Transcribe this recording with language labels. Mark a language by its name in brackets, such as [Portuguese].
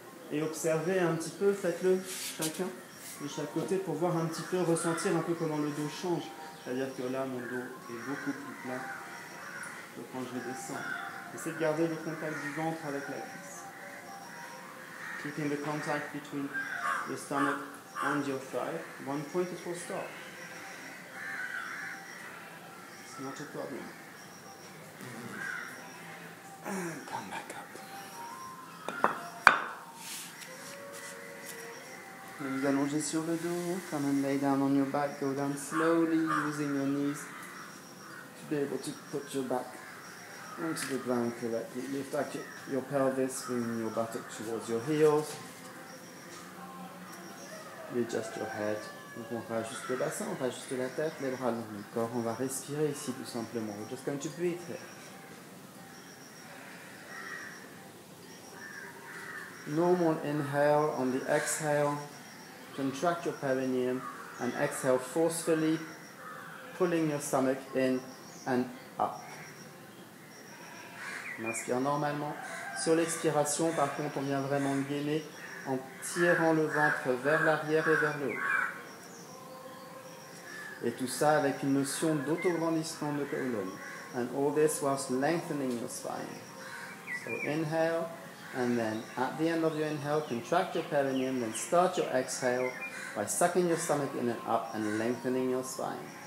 [French] Et observez un petit peu, faites-le chacun de chaque côté pour voir un petit peu, ressentir un peu comment le dos change. C'est-à-dire que là, mon dos est beaucoup plus plat que quand je descends. Essayez de garder le contact du ventre avec la cuisse. [English] Keeping the contact between your stomach and your thigh. One point it will stop. It's not a problem. And come back up. [French] And vous allongez sur le dos. [English] Come and lay down on your back. Go down slowly using your knees to be able to put your back onto the ground correctly. Lift up your pelvis, bring your buttock towards your heels. You adjust your head. [French] Donc on rajuste le bassin, on rajuste la tête, les bras longs du corps. On va respirer ici tout simplement. [English] We're just going to breathe here. Normal inhale. On the exhale, contract your perineum and exhale forcefully, pulling your stomach in and up. [French] On inspire normalement. Sur l'expiration, par contre, on vient vraiment gainer en tirant le ventre vers l'arrière et vers le haut. Et tout ça avec une notion d'autograndissement de colonne. [English] And all this whilst lengthening your spine. So inhale, and then at the end of your inhale, contract your perineum, then start your exhale by sucking your stomach in and up and lengthening your spine.